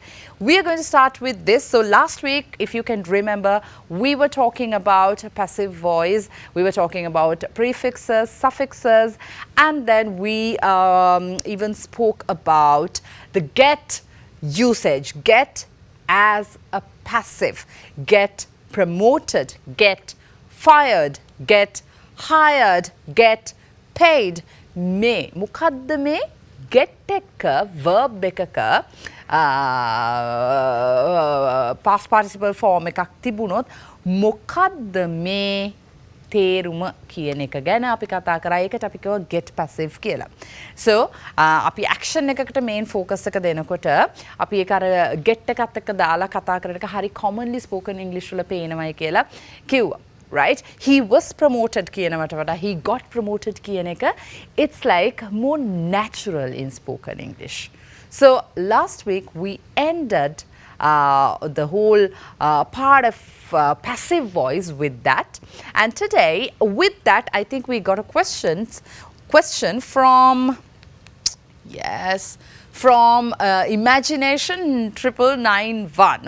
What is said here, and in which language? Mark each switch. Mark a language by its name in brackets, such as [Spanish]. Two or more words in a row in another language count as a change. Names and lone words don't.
[English] We are going to start with this. So last week, if you can remember, we were talking about passive voice, we were talking about prefixes, suffixes, and then we even spoke about the get usage. Get as a passive, get promoted, get fired, get hired, get paid. [Sinhala] May මොකද්ද මේ get එක verb එකක [English] past participle form [Sinhala] එකක් තිබුණොත් මොකද්ද මේ තේරුම කියන එක ගැන අපි කතා කරා. ඒකට අපි කියව [English] get passive [Sinhala] කියලා. So අපි action එකකට [English] main focus [Sinhala] එක දෙනකොට අපි ඒක අර get එකත් එක්ක දාලා කතා කරන එක හරි [English] commonly spoken English [Sinhala] වල පේනවයි කියලා කිව්වා. [English] Right? He was promoted [Sinhala] කියනවට වඩා [English] he got promoted [Sinhala] කියන එක, [English] it's like more natural in spoken English. So last week we ended the whole part of passive voice with that, and today with that I think we got a question from Imagination 9991.